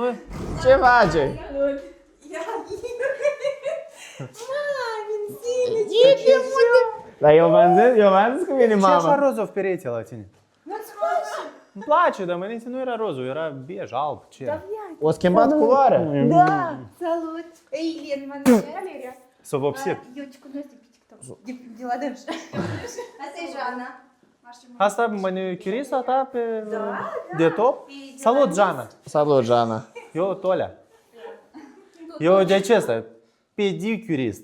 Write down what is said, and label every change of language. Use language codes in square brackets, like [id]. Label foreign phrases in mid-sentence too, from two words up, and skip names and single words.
[ro] Ce faci? Dar eu v-am zis că vine Ce așa mama. roză pe pereche la tine? Îmi place, dar mâine nu era rozul, era bej, alb, ce? O schimbat culoarea. [ru] Да, салют. Елена, Валерия. [ro] S-a vopsit. Eu te cunosc de pe TikTok. De la dâns. Asta e Jana. Asta manicurista ta pe... de top? Salut, Jana! Salut, Jana. Eu, Tolia. Eu de acesta, pedicurist.